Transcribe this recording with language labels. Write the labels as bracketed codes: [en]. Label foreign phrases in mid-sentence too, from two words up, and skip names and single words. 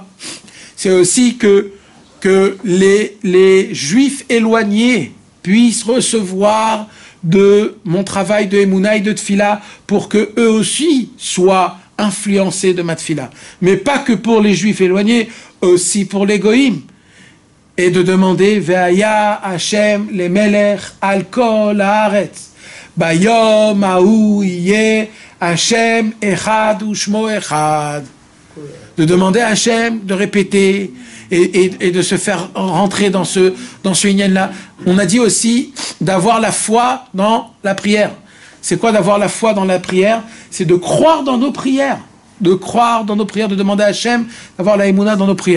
[fr] C'est aussi que les Juifs éloignés puissent recevoir de mon travail de Emouna et de Tfila, pour que eux aussi soient influencés de ma Tfila. Mais pas que pour les Juifs éloignés, aussi pour les Goïm. Et de demander [he] והיה השם למלך על כל הארץ ביום ההוא יהיה השם אחד ושמו אחד. [fr] De demander à Hachem de répéter et de se faire rentrer dans ce inyan-là. On a dit aussi d'avoir la foi dans la prière. C'est quoi d'avoir la foi dans la prière? C'est de croire dans nos prières. De croire dans nos prières, de demander à Hachem d'avoir la Emouna dans nos prières.